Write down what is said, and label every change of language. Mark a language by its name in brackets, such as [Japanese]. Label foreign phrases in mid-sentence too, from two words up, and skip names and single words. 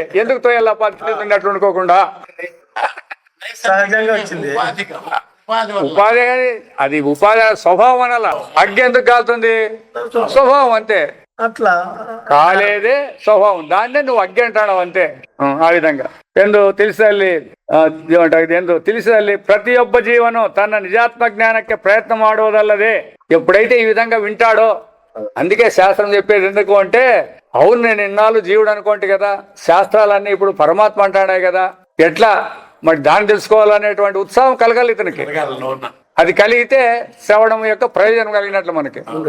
[Telugu] ఎందుకు తోయాల పద్ధతి ఉన్నట్లు అనుకోకుండా సహజంగా వచ్చింది. ఉపాధి కానీ అది ఉపాధి స్వభావం అనాల. అగ్గి ఎందుకు కాలుతుంది? స్వభావం అంతే. అట్లా కాలేదే స్వభావం, దాన్నే నువ్వు అగ్గి అంటాడు అంతే. ఆ విధంగా [Kannada] ಎಂದು ತಿಳಿಸಲಿ ಎಂದು ತಿಳಿಸಲಿ ಪ್ರತಿಯೊಬ್ಬ ಜೀವನು ತನ್ನ ನಿಜಾತ್ಮ ಜ್ಞಾನಕ್ಕೆ ಪ್ರಯತ್ನ ಮಾಡುವುದಲ್ಲದೆ [Telugu] ఎప్పుడైతే ఈ విధంగా వింటాడో, అందుకే శాస్త్రం చెప్పేది ఎందుకు అంటే, అవును నేను ఇన్నాళ్ళు జీవుడు అనుకోండి కదా, శాస్త్రాలన్నీ ఇప్పుడు పరమాత్మ అంటాడే కదా, ఎట్లా మరి దాన్ని తెలుసుకోవాలనేటువంటి ఉత్సాహం కలగాలి ఇతనికి. అది కలిగితే శ్రవణం యొక్క ప్రయోజనం కలిగినట్లు మనకి.